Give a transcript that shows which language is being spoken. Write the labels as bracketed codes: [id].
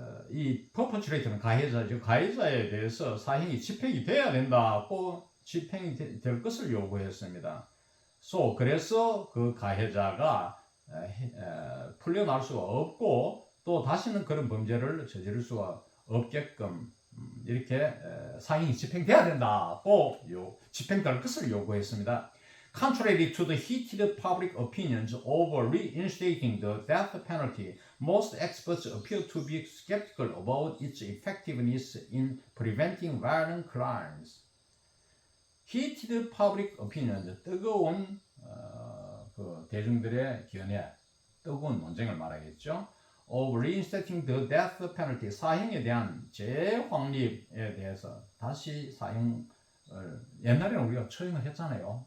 [ko] 이 perpetrator는 가해자죠. 가해자에 대해서 사형이 집행이 돼야 된다고 집행이 될 것을 요구했습니다. 그래서 그 가해자가 풀려날 수가 없고 또 다시는 그런 범죄를 저지를 수가 없게끔 이렇게 사형이 집행돼야 된다고 집행될 것을 요구했습니다. [en] Contrary to the heated public opinions over reinstating the death penalty, most experts appear to be skeptical about its effectiveness in preventing violent crimes. Heated public opinions, [ko] 뜨거운 그 대중들의 견해, 뜨거운 논쟁을 말하겠죠. [en] Of reinstating the death penalty, [ko] 사형에 대한 재확립에 대해서 다시 사형 옛날에는 우리가 처형을 했잖아요.